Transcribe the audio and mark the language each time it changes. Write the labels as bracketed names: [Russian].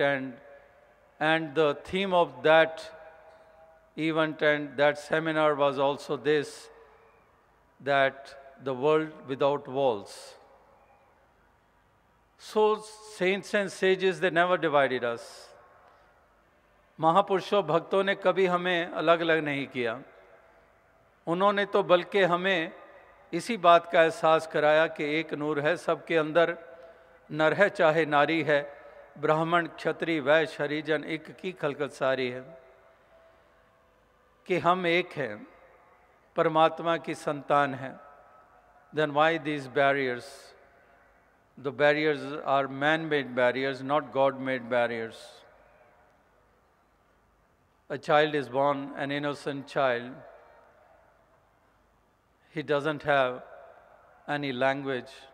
[English] And the theme of that event and that seminar was also this, that the world without walls. So saints and sages, they never divided us. [Hindi] महापुरुषों भक्तों ने कभी हमें अलग अलग नहीं किया. उन्होंने तो बल्कि हमें इसी बात का एहसास कराया कि एक नूर है सबके अंदर, नर है चाहे नारी है, ब्राह्मण क्षत्रिय वैश्य हरिजन एक की खलकत सारी है, कि हम एक हैं, परमात्मा की संतान हैं. [English] Then why these barriers? The barriers are man-made barriers, not God-made barriers. A child is born, an innocent child. He doesn't have any language.